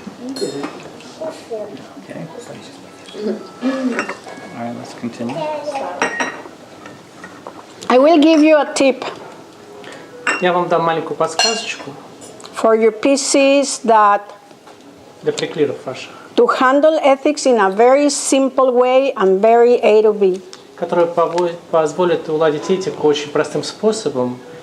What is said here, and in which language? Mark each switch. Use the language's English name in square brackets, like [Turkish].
[English] Okay. All right, let's continue. I will give you a tip [Russian] Я вам дам маленькую подсказочку [English] for your PCs that [Russian] для приклиров ваших, [English] to handle ethics in a very simple way and very A to B. [Russian] которая позволит уладить этику очень простым способом.